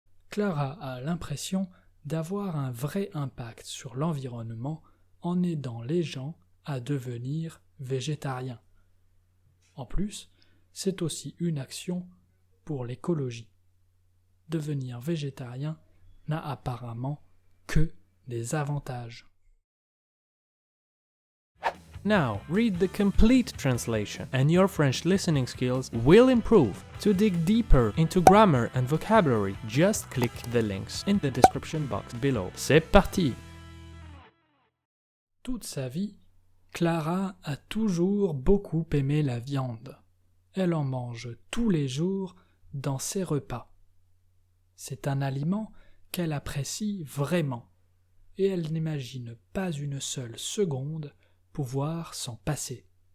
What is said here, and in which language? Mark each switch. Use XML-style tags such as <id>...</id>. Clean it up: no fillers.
<fr>Clara a l'impression d'avoir un vrai impact sur l'environnement en aidant les gens à devenir végétariens. En plus, c'est aussi une action pour l'écologie. Devenir végétarien n'a apparemment que des avantages.</fr> <en>Now, read the complete translation, and your French listening skills will improve. To dig deeper into grammar and vocabulary, just click the links in the description box below.</en> <fr>C'est parti! Toute sa vie, Clara a toujours beaucoup aimé la viande. Elle en mange tous les jours dans ses repas. C'est un aliment qu'elle apprécie vraiment, et elle n'imagine pas une seule seconde pouvoir s'en passer.</fr>